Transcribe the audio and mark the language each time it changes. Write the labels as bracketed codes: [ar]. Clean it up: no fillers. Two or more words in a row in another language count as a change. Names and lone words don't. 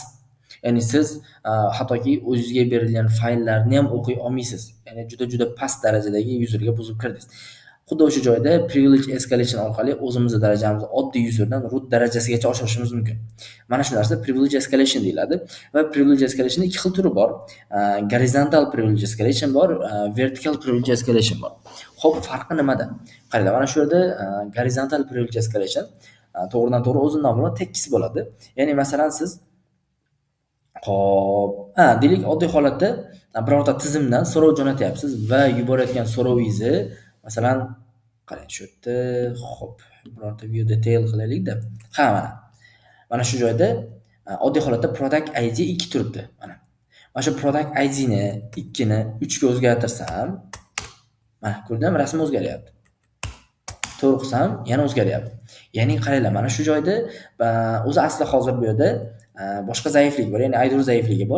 [uz] Ya'ni siz hattoki o'zingizga berilgan fayllarni ham o'qiy olmaysiz. Ya'ni juda past darajadagi userga buzib kirdingiz. Xuddi o'sha joyda [en] privilege escalation [uz] orqali o'zimizning darajamizni oddiy userdan root darajasigacha oshirishimiz mumkin. Mana shu narsa [en] privilege escalation [uz] deyiladi va [en] privilege escalation [uz] ikki xil turi bor. [en] Horizontal privilege escalation [uz] bor, [en] vertical privilege escalation [uz] bor. Xo'p, farqi nimada? Qaranglar, mana shu yerda [en] horizontal privilege escalation [uz] to'g'ridan to'g'ri o'z nomi bilan tekis bo'ladi. Ya'ni masalan siz Xo'p, deylik oddiy holatda birorta tizimdan so'rov jo'natyapsiz va yuborayotgan so'rovingizni masalan qarang shu yerda, xo'p, birorta [en] view detail [uz] qilaylik-da. Mana shu joyda oddiy holatda [en] product ID [uz] 2 turibdi. Mana shu [en] product ID [uz] ni 2 ni 3 ga o'zgartirsam, mana ko'rdingizmi, rasm o'zgaryapti. To'g'ri qilsam, yana o'zgaryapti. Ya'ni qaranglar, mana shu joyda o'zi asli hozir bu yerda boshqa zaiflik bor, ya'ni IDOR zaifligi bor.